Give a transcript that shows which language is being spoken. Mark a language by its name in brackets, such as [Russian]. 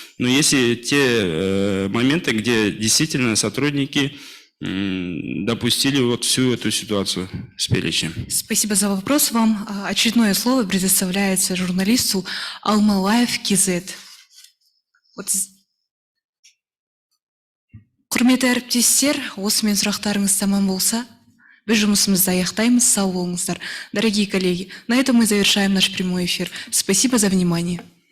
[Russian] Но есть и те моменты, где действительно сотрудники допустили вот всю эту ситуацию с перечнем. Спасибо за вопрос. Вам очередное слово предоставляется журналисту Алмалаев Кизет. [Kazakh] Құрметті әріптестер, осымен сұрақтарыңыз тамам болса, біз жұмысымызды аяқтаймыз. Сау болыңыздар. [Russian] Дорогие коллеги, на этом мы завершаем наш прямой эфир. Спасибо за внимание.